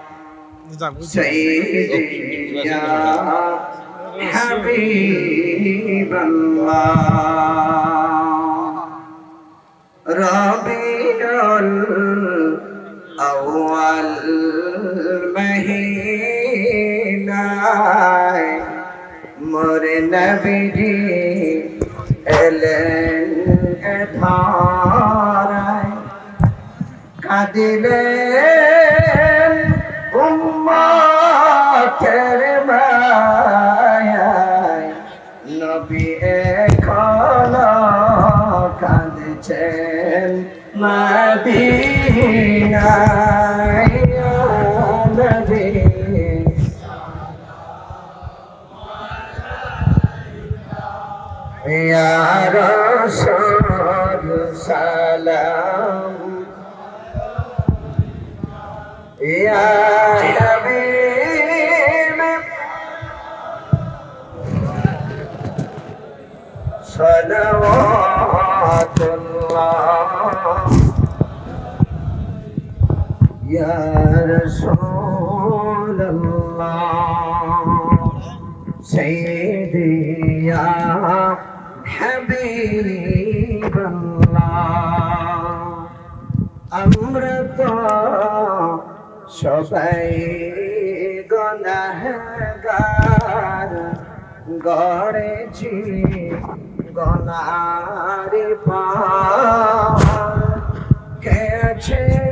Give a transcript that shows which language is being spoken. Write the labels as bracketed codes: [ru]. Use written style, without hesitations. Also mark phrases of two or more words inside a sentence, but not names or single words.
[ar] سيدي يا حبيب الله ربيع الأول مهينا مر نبي [bn] এলেন ধারায় কাঁদিলেন উম্মতের মায়ায় নবী এখনো কাঁদছেন মদিনায় নবী [ar] يا رسول سلام يا حبيب صلوات الله يا رسول الله سيدي يا হাবিব [bn] আমরা তো সবাই গুনাহগার গড়েছি গুনাহর পার কেছে